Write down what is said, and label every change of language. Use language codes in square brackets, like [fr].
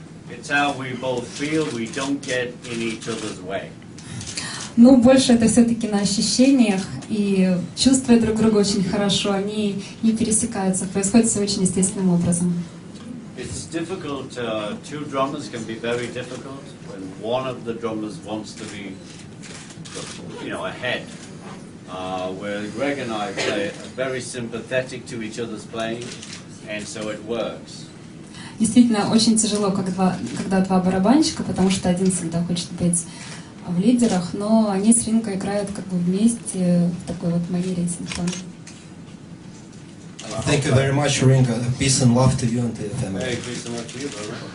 [en] It's how we both feel, we don't get in each other's way. [ru] Ну, больше это все-таки на ощущениях, и чувствуют друг друга очень хорошо, они не пересекаются, происходит все очень естественным образом. [en] It's difficult, 2 drummers can be very difficult when one of the drummers wants to be, ahead. Where Greg and I play are very sympathetic to each other's playing, and so it works. [ru] Действительно, очень тяжело, когда 2 барабанщика, потому что один всегда хочет быть в лидерах, но они с Ринго играют как бы вместе в такой вот манере синхронной. [en] Thank you very much, Ringo. Peace and love to you and to your family. Hey, peace and love to you, brother.